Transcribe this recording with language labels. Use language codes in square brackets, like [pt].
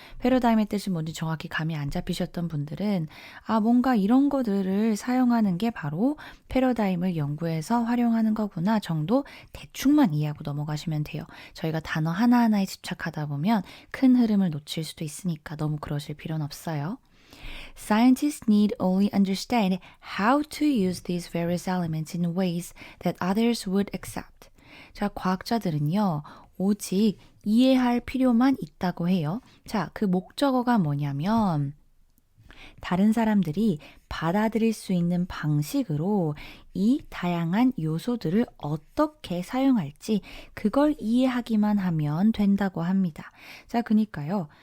[ko] 패러다임의 뜻이 뭔지 정확히 감이 안 잡히셨던 분들은 뭔가 이런 것들을 사용하는 게 바로 패러다임을 연구해서 활용하는 거구나 정도 대충만 이해하고 넘어가시면 돼요. 저희가 단어 하나하나에 집착하다 보면 큰 흐름을 놓칠 수도 있으니까 너무 그러실 필요는 없어요. [en] Scientists need only understand how to use these various elements in ways that others would accept. [ko] 자, 과학자들은요, 오직 이해할 필요만 있다고 해요. 자, 그 목적어가 뭐냐면, 다른 사람들이 받아들일 수 있는 방식으로 이 다양한 요소들을 어떻게 사용할지 그걸 이해하기만 하면 된다고 합니다. 자, 그러니까요.